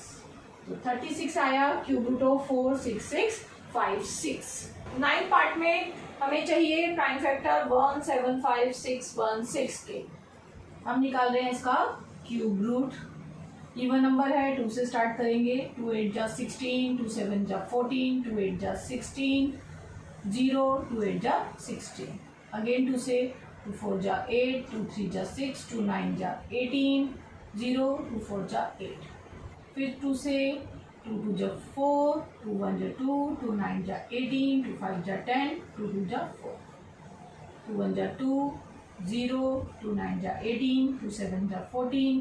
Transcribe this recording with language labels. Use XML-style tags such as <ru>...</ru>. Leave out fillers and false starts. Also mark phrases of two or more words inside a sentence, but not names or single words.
<hi>तो 36 आया</hi> <en>cube root</en> <hi>ऑफ 46656। 9 पार्ट में हमें चाहिए</hi> <en>prime factor</en> <hi>17516 के। हम निकाल रहे हैं इसका</hi> <en>cube root. even number</en> <hi>है, 2 से स्टार्ट करेंगे, 2 8 जा 16, 2 7 जा 14, 2 8 जा 16, 0 2 8 जा 16, अगेन 2 से, 2 4 जा 8, 2 3 जा 6, 2 9 जा 18, 0, 2 4 जा 8। फिर 2 से 2 2 जा 4, 2 1 जा 2, 2 9 जा 18, 2 5 जा 10, 2 2 जा 4, 2 1 जा 2, 0, 2 9 जा 18, 2 7 जा 14,</hi>